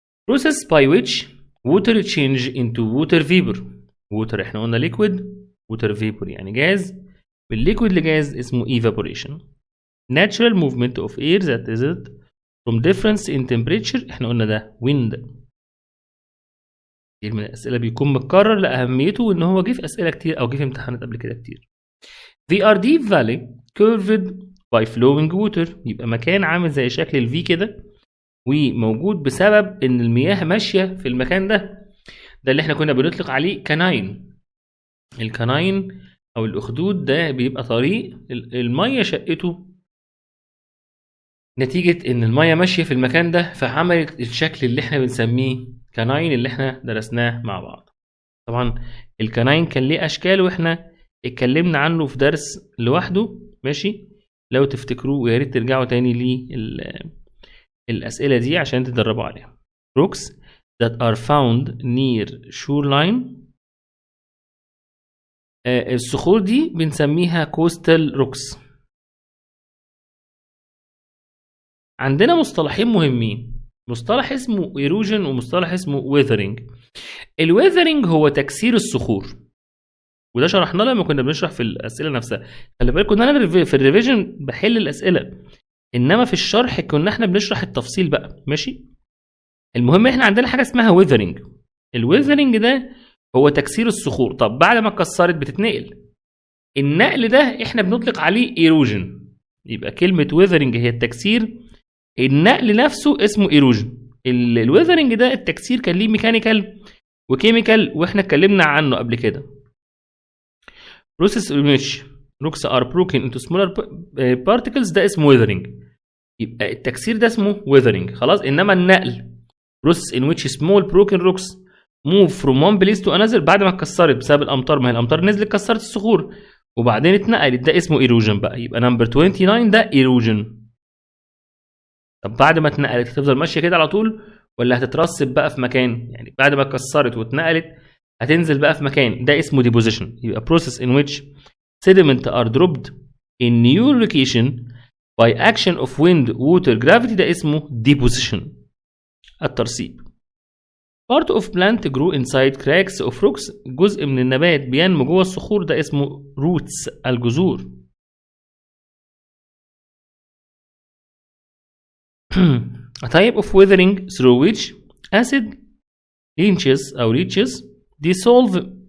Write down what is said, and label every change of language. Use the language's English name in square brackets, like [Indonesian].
[English] process by which water change into water vapor. [Arabic] water احنا قلنا liquid water vapor يعني جاز. بالliquid لجاز اسمه evaporation. [English] natural movement of air that is from difference in temperature احنا قلنا ده wind. [Arabic] كتير من الأسئلة بيكون متكرر لأهميته إن هو جه في أسئلة كتير أو جه في امتحانات قبل كده كتير. [English] The deep valley curved by flowing water. [Arabic] يبقى مكان عامل زي شكل الفي كده وموجود بسبب إن المياه ماشية في المكان ده. ده اللي احنا كنا بنطلق عليه كناين. الكناين أو الأخدود ده بيبقى طريق المية شقته نتيجة إن المية ماشية في المكان ده فعملت الشكل اللي احنا بنسميه كناين اللي احنا درسناه مع بعض. طبعا الكناين كان ليه أشكال واحنا اتكلمنا عنه في درس لوحده. ماشي، لو تفتكروه ويا ريت ترجعوا تاني للأسئلة دي عشان تدربوا عليها. [English] rocks that are found near shoreline. [Arabic] الصخور دي بنسميها coastal rocks. عندنا مصطلحين مهمين، مصطلح اسمه erosion ومصطلح اسمه weathering. الweathering هو تكسير الصخور وده شرحناه لما كنا بنشرح في الأسئلة نفسها. خلي بالكم ان انا في الريفيجن بحل الأسئلة انما في الشرح كنا احنا بنشرح التفصيل بقى. ماشي، المهم احنا عندنا حاجة اسمها weathering. الweathering ده هو تكسير الصخور. طب بعد ما اتكسرت بتتنقل. النقل ده احنا بنطلق عليه erosion. يبقى كلمة weathering هي التكسير، النقل نفسه اسمه erosion. الweathering ده التكسير كان ليه ميكانيكال وكيميكال واحنا اتكلمنا عنه قبل كده. [English] process in which rocks are broken into smaller particles ده اسمه weathering. [Arabic] يبقى التكسير ده اسمه weathering خلاص. [English] انما النقل process in which small broken rocks move from one place to another بعد ما اتكسرت بسبب الامطار. [Arabic] ما هي الامطار نزلت كسرت الصخور وبعدين اتنقلت ده اسمه erosion بقى. يبقى نمبر 29 ده erosion. طب بعد ما اتنقلت هتفضل ماشيه كده على طول ولا هتترسب بقى في مكان؟ يعني بعد ما اتكسرت واتنقلت هتنزل بقى في مكان ده اسمه deposition. [English] يبقى process in which sediment are dropped in new location by action of wind water gravity ده اسمه deposition الترسيب. part of plant grow inside cracks of rocks. [Arabic] جزء من النبات بينمو جوه الصخور ده اسمه roots الجذور. [English] a type of weathering through which acid leaches dissolve